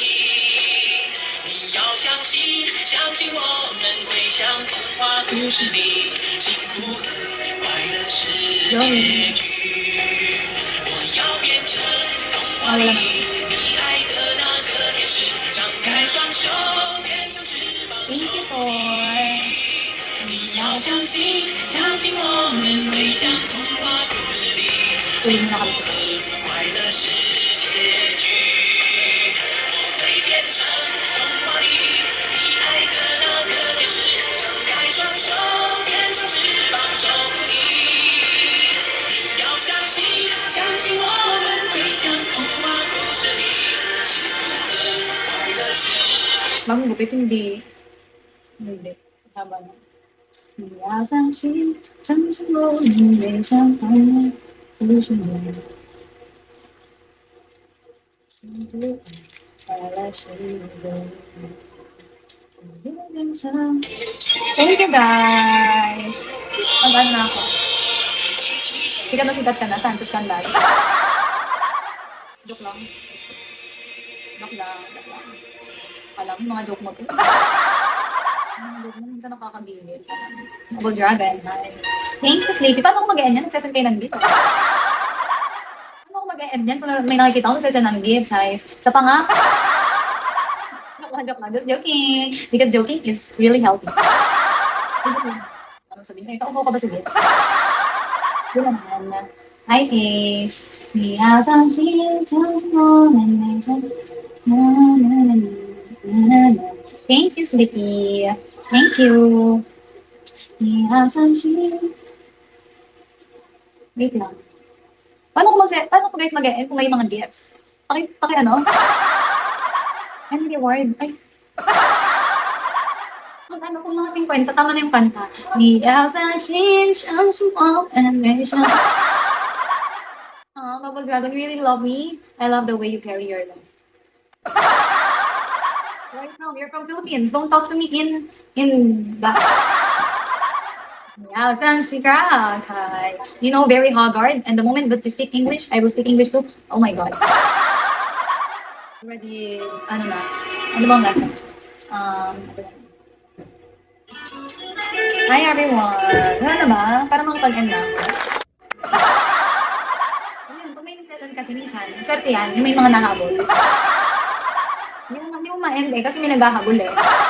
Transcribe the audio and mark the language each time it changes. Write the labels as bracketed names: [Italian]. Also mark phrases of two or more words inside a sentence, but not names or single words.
[Chinese] 你要相信，相信我们会像童话故事里，幸福和快乐是结局。我要变成童话里你爱的那个天使，张开双手变成翅膀守 [English] Thank you [Chinese] 护 [English] for. [Chinese] 你。你要相信，相信我们会像童话故事里， [Filipino] Tuloy mo na kami sa class. [Chinese] 快乐是结局。我会变成童话里你爱的那个天使，张开双手变成翅膀守护你。你要相信，相信我们会像童话故事里，幸福和快乐是结局。 [Filipino] Bagong gupit, hindi. Hindi. Haba na. [Chinese] 你要相信，相信我们会像童话故事里，幸福快乐是结局。 [English] Thank you guys! [Filipino] Mag-ano na ako. Sikat ka na. Saan? Sa skandal? Joke lang. Joke lang. Alam mo, mga joke mo to. Mga joke mo, minsan nakakagigil. [English] Double Dragon, hi. Thank you, Sleepy. [Filipino] Paano ako mag-e-end yan? Nagsasend kayo ng gift. Paano ako mag-e-end yan? Kung may nakikita ko, nagsasend ng gifts, guys. Sa pa nga. Joke lang. [English] Just joking. Because joking is really healthy. [Filipino] Ano sabihin mo? Ikaw ka ba sa gifts? Yun naman. [English] Hi, Paige. [Chinese] 你要相信，相信我们会像 [English] Thank you, Sleepy. Thank you. [Chinese] 你要相信。 [Filipino] Wait lang. Paano ko guys mag-end kung may mga gifts? Ano? Ano reward? Ay. Kung mga 50, tama na yung kanta. [Chinese] 你要相信，相信我们会像 [English] Bubble Dragon, you really love me. I love the way you carry your love. Right now, you're from Philippines. Don't talk to me in the. Yeah, hi. You know, very Haggard. And the moment that you speak English, I will speak English too. Oh my God. Already, [Filipino] ano na? Ano bang lesson? Ito na. Hi everyone. Ano na ba? Para makapag-end na ako. Yun, pag may nagsetan kasi minsan, swerte yan, yung may mga nahabol. Hindi mo ma-end eh, kasi may naghahabol eh.